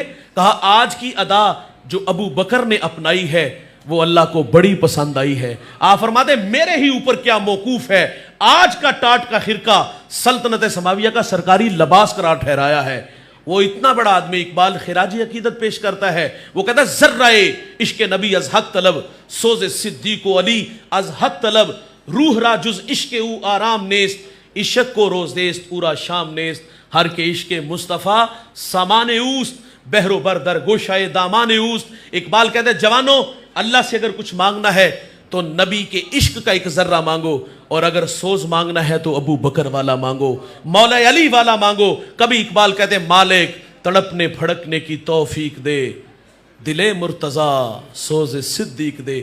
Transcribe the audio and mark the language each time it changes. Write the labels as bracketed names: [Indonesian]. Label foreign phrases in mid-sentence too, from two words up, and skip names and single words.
[Urdu] کہا آج کی ادا جو ابو بکر نے اپنائی ہے وہ اللہ کو بڑی پسند آئی ہے۔ آپ فرماتے میرے ہی اوپر کیا موقوف ہے، آج کا ٹاٹ کا خرقہ سلطنت سماویہ کا سرکاری لباس قرار ٹھہرایا ہے۔ وہ اتنا بڑا آدمی، اقبال خراجی عقیدت پیش کرتا ہے، وہ کہتا ہے [Persian] ذرہ عشق نبی از حق طلب، سوز صدیق و علی از حق طلب، روح را جز عشق او آرام نیست، عشق کو روز دیست اورا شام نیست، ہر کے عشق مصطفیٰ سامان اوست، بحر و بر در گوشائے دامان اوست۔ [Urdu] اقبال کہتا ہے جوانوں، اللہ سے اگر کچھ مانگنا ہے تو نبی کے عشق کا ایک ذرہ مانگو، اور اگر سوز مانگنا ہے تو ابو بکر والا مانگو، مولا علی والا مانگو۔ کبھی اقبال کہتے ہیں مالک تڑپنے پھڑکنے کی توفیق دے، دل مرتضیٰ سوز صدیق دے۔